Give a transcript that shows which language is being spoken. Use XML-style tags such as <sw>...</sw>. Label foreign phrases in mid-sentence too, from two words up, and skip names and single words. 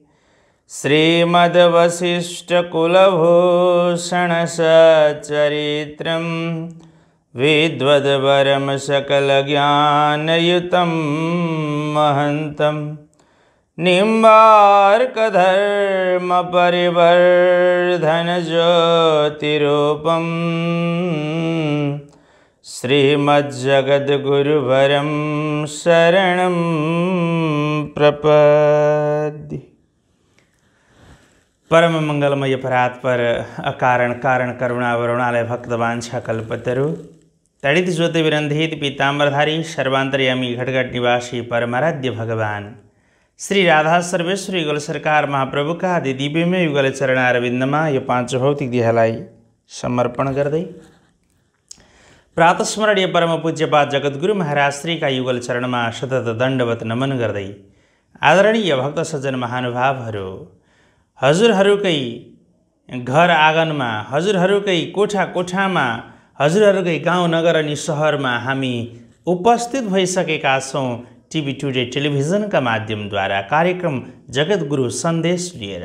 <sa>श्रीमद्वसिष्ठकुलभूषणसच्चरित्रं विद्वद्वरं सकलज्ञानयुतं महन्तं निम्बार्कधर्मपरिवर्धनज्योतिरूपं श्रीमज्जगद्गुरुवरं शरणं प्रपद्ये।</sa> <ne>परम मंगलमय परात्पर अकारण कारण करुणा वरुणालय भक्तवांछा कल्पतरु तड़ित ज्योति विरंधित पीताम्बरधारी सर्वांतर्यामी घटघट निवासी परमाराध्य भगवान श्री राधा सर्वेश्वरी युगल सरकार महाप्रभु का आदि दिव्यमय युगल चरणारविंदमा यो पांच भौतिक देहलाई समर्पण गर्दै प्रातस्मरणीय परम पूज्यपाद जगद्गुरु महाराज श्री का युगल चरणमा सतत दण्डवत नमन गर्दै आदरणीय भक्त सज्जन महानुभावहरू, हजुरहरूकै घर आँगनमा, हजुरहरूकै कोठा कोठामा, हजुरहरूकै गाउँ नगर अनि सहरमा हामी उपस्थित भइसकेका छौँ टिभी टुडे टेलिभिजनका माध्यमद्वारा कार्यक्रम जगद्गुरु सन्देश लिएर।</ne>